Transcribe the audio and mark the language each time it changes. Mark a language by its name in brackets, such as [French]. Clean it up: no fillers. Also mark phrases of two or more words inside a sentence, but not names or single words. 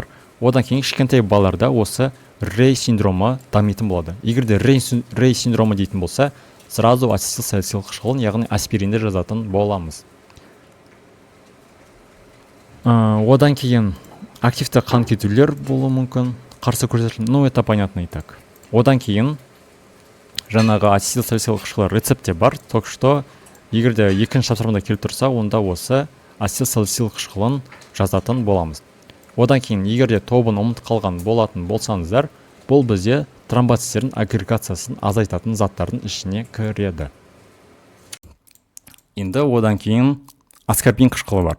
[Kazakh] Одан кейін кішкентай балаларда осы Рей синдромы дамитын болады. Егер де Рей синдромы дейтін болса, сразу ацетилсалицил қышқылын, яғни аспиринді жазатын боламыз. Одан кейін активті қан кетулер болуы мүмкін, қарсы көрсетілген, [Russian] это понятно и так. [Kazakh] Одан кейін жаңағы ацетилсалицил қышқылы рецепте бар, [Russian] только что [Kazakh] егер де екінші тапсырмада келіп тұрса, онда осы ацетилсалицил қышқылын жазатын боламыз. Одан кейін егер де тобын ұмытып қалған болатын болсаңыздар, бұл бізде тромбоциттердің агрегациясын азайтатын заттардың ішіне кіреді. Енді одан кейін аскорбин қышқылы бар.